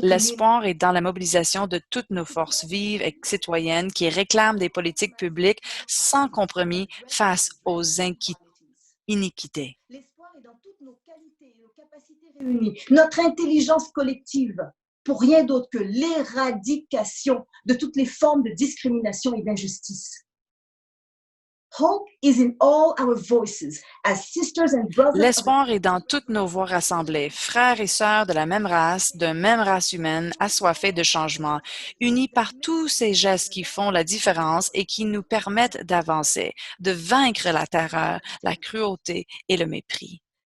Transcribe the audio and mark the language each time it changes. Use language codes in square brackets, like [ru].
[fr] L'espoir est dans la mobilisation de toutes nos forces vives et citoyennes qui réclament des politiques publiques sans compromis face aux iniquités. L'espoir est dans toutes nos qualités et nos capacités réunies, notre intelligence collective, pour rien d'autre que l'éradication de toutes les formes de discrimination et d'injustice. [en] Hope is in all our voices as sisters and brothers. [fr] L'espoir est dans toutes nos voix rassemblées, frères et sœurs de la même race, d'une même race humaine, assoiffés de changement, unis par tous ces gestes qui font la différence et qui nous permettent d'avancer, de vaincre la terreur, la cruauté et le mépris.